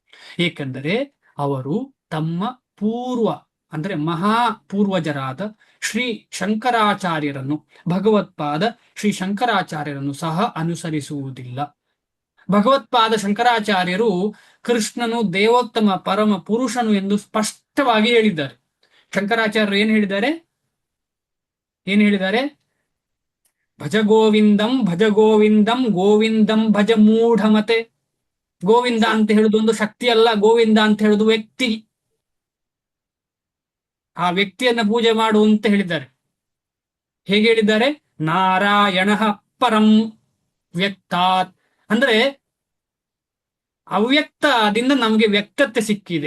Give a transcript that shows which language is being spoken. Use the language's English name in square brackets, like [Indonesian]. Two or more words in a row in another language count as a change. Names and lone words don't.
[Kannada] ಏಕೆಂದರೆ ಅವರು ತಮ್ಮ ಅಂದ್ರೆ ಮಹಾಪೂರ್ವಜರಾದ ಶ್ರೀ ಶಂಕರಾಚಾರ್ಯರನ್ನು, ಭಗವತ್ಪಾದ ಶ್ರೀ ಶಂಕರಾಚಾರ್ಯರನ್ನು ಸಹ ಅನುಸರಿಸುವುದಿಲ್ಲ. ಭಗವತ್ಪಾದ ಶಂಕರಾಚಾರ್ಯರು ಕೃಷ್ಣನು ದೇವೋತ್ತಮ ಪರಮ ಪುರುಷನು ಎಂದು ಸ್ಪಷ್ಟವಾಗಿ ಹೇಳಿದ್ದಾರೆ. ಶಂಕರಾಚಾರ್ಯರು ಏನ್ ಹೇಳಿದ್ದಾರೆ? [Sanskrit] ಭಜ ಗೋವಿಂದಂ ಭಜ ಗೋವಿಂದಂ ಗೋವಿಂದಂ ಭಜ ಮೂಢಮತೆ. [Kannada] ಗೋವಿಂದ ಅಂತ ಹೇಳುದು ಒಂದು ಶಕ್ತಿ ಅಲ್ಲ, ಗೋವಿಂದ ಅಂತ ಹೇಳುದು ವ್ಯಕ್ತಿ. ಆ ವ್ಯಕ್ತಿಯನ್ನ ಪೂಜೆ ಮಾಡು ಅಂತ ಹೇಳಿದ್ದಾರೆ. ಹೇಗೆ ಹೇಳಿದ್ದಾರೆ? [Sanskrit] ನಾರಾಯಣ ಪರಂ ವ್ಯಕ್ತಾತ್, [Kannada] ಅಂದ್ರೆ ಅವ್ಯಕ್ತದಿಂದ ನಮಗೆ ವ್ಯಕ್ತತೆ ಸಿಕ್ಕಿದೆ.